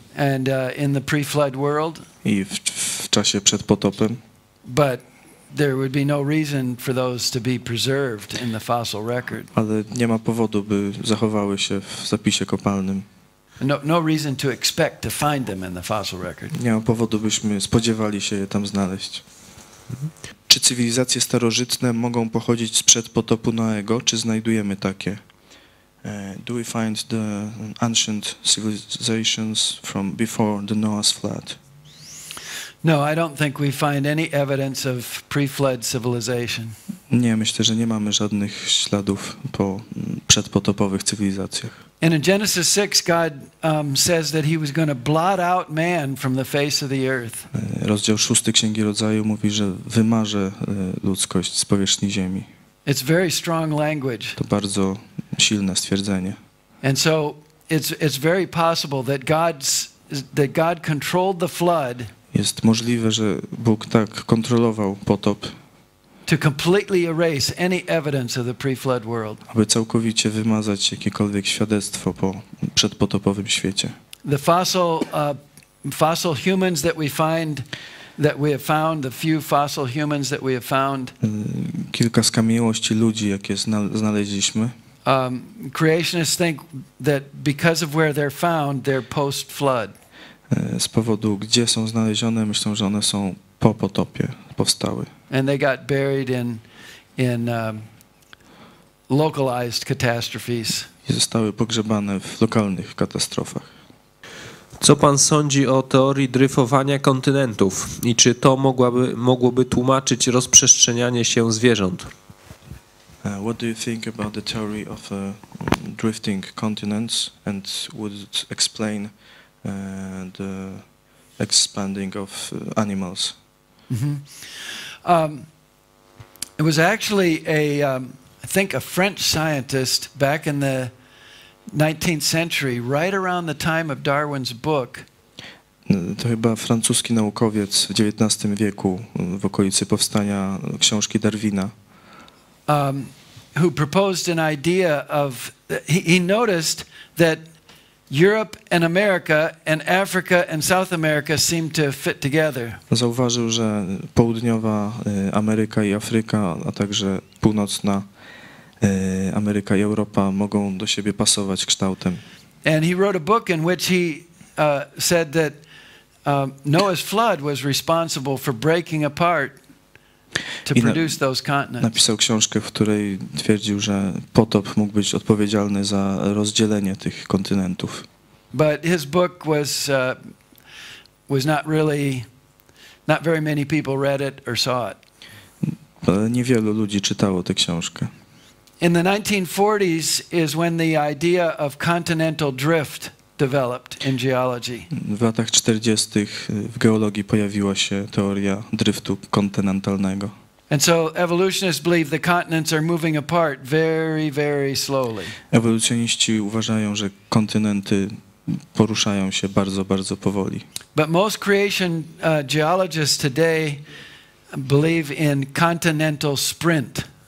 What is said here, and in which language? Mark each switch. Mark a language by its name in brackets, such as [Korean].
[English] And in the pre-flood world. [Polish] I w czasie przed potopem. [English] But there would be no reason for those to be preserved in the fossil record. [Polish] Ale nie ma powodu, by zachowały się w zapisie kopalnym. [English] No reason to expect to find them in the fossil record. [Polish] Nie ma powodu, byśmy spodziewali się je tam znaleźć. Czy cywilizacje starożytne mogą pochodzić sprzed potopu Noego, czy znajdujemy takie? [English] Do we find the ancient civilizations from before the Noah's flood? No, I don't think we find any evidence of pre-flood civilization. [Polish] Nie, myślę, że nie mamy żadnych śladów po przedpotopowych cywilizacjach. [English] And in Genesis 6, God says that he was going to blot out man from the face of the earth. [Polish] Rozdział 6 Księgi Rodzaju mówi, że wymarze ludzkość z powierzchni ziemi. [English] It's very strong language. [Polish] To bardzo silne stwierdzenie. [English] And so it's very possible that God controlled the flood. [Polish] Jest możliwe, że Bóg tak kontrolował potop, [English] To completely erase any evidence of the pre-flood world. [Polish] aby całkowicie wymazać jakiekolwiek świadectwo po przedpotopowym świecie. [English] The fossil humans that we have found, the few fossil humans that we have found. [Polish] Kilka skamieniałości ludzi, jakie znaleźliśmy. [English] Creationists think that because of where they're found, they're post-flood. [Polish] Z powodu, gdzie są znalezione, myślą, że one są po potopie, powstały. [English] And they got buried in localized catastrophes. [Polish] I zostały pogrzebane w lokalnych katastrofach. Co pan sądzi o teorii dryfowania kontynentów i czy to mogłoby tłumaczyć rozprzestrzenianie się zwierząt? [English] What do you think about the theory of drifting continents and would it explain the expanding of animals? It was actually I think a French scientist back in the 19th century, right around the time of Darwin's book. [Polish] To chyba francuski naukowiec w XIX wieku, w okolicy powstania książki Darwina. [English] Who proposed an idea of, he noticed that Europe and America and Africa and South America seem to fit together. [Polish] Zauważył, że południowa Ameryka i Afryka, a także północna Ameryka i Europa mogą do siebie pasować kształtem. [English] And he wrote a book in which he said that Noah's flood was responsible for breaking apart to produce those continents. [Polish] Napisał książkę, w której twierdził, że potop mógł być odpowiedzialny za rozdzielenie tych kontynentów. [English] But his book was not very many people read it or saw it. [Polish] Ale niewielu ludzi czytało tę książkę. [English] In the 1940s is when the idea of continental drift developed in geology. [Polish] W latach 40. w geologii pojawiła się teoria driftu kontynentalnego. [English] And so evolutionists believe the continents are moving apart very, very slowly. [Polish] Ewolucjoniści uważają, że kontynenty poruszają się bardzo, bardzo powoli. [English] But most creation geologists today believe in continental sprint.